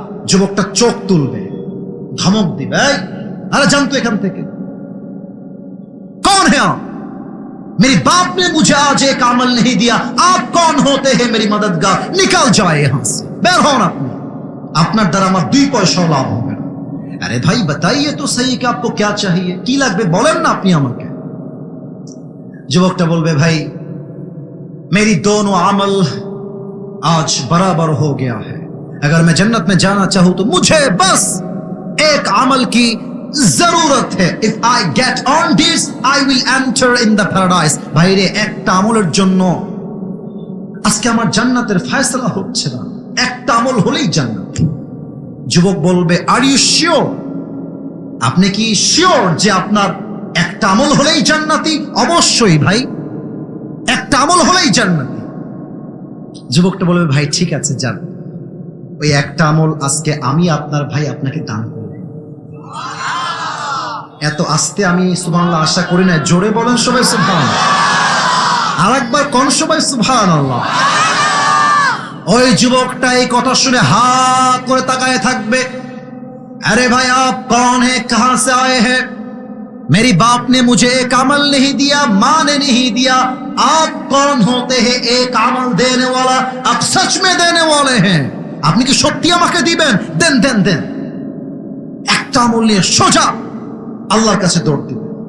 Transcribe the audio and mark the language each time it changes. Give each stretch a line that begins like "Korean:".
Bangla: যুবকটা চোখ তুলবে, ধমক দিবে, আরে জানতো এখান থেকে,
Hindi: कौन है आप? मेरी बाप ने मुझे आज एक अमल नहीं दिया, आप कौन होते हैं मेरी मददगार? निकल जाए यहां से,
Bangla: বের হন আপনি, আপনার দ্বারা আমার 2 পয়সাও লাভ হবে না।
Hindi: अरे भाई बताइए तो सही कि आपको क्या चाहिए,
Bangla: কি লাগবে বলেন না আপনি আমাকে। যুবকটা বলবে ভাই
Hindi: मेरी दोनों अमल आज बराबर हो गया है, अगर मैं जन्नत में जाना चाहूं तो मुझे बस एक अमल की जरूरत है।
English: If I get on this, I will enter in the paradise.
Bangla: ভাইরে একটা আমলের জন্য আজকে আমার জান্নাতের ফয়সালা হচ্ছে না, একটা আমল হলেই জান্নাত। যুবক বলবে
English: Are you sure?
Bangla: আপনি কি শিওর যে আপনার একটা আমল হলেই জান্নাতি? অবশ্যই ভাই, একটা আমল হলেই জান্নাতি। যুবকটা বলবে ভাই ঠিক আছে যান, ওই একটা আমল আজকে আমি আপনার ভাই আপনাকে দান করব। এত আস্তে আমি সুবহানাল্লাহ আশা করি না, জোরে বলেন সবাই সুবহানাল্লাহ, আরেকবার কোন সবাই সুবহানাল্লাহ। ওই যুবকটা এই কথা শুনে হা করে তাকায় থাকবে।
Hindi: अरे भाई आप कौन है, कहां से आए हैं? मेरी बाप ने मुझे एक अमल नहीं दिया, माँ ने नहीं दिया, आप कौन होते हैं एक अमल देने वाला? आप सच में देने वाले हैं,
Bangla: আপনি কি সত্যি আমাকে দিবেন? দেন দেন দেন। একটা আমল নিয়ে সোজা আল্লাহর কাছে দৌড় দিবে।